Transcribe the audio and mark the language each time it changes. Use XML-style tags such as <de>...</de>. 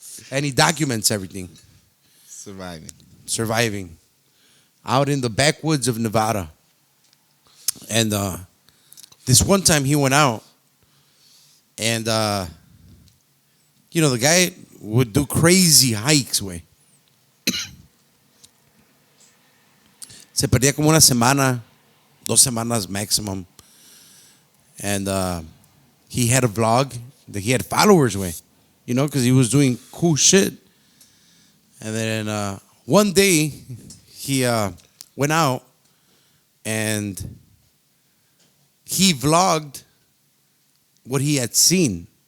<en>And he documents everything. Surviving. Out in the backwoods of Nevada. And this one time he went out and the guy would do crazy hikes, güey.</en> <es>Se perdía como una semana, 2 semanas maximum.</es> <en>And he had a vlog that he had followers with, because he was doing cool shit. And then one day he went out and he vlogged what he had seen.</en>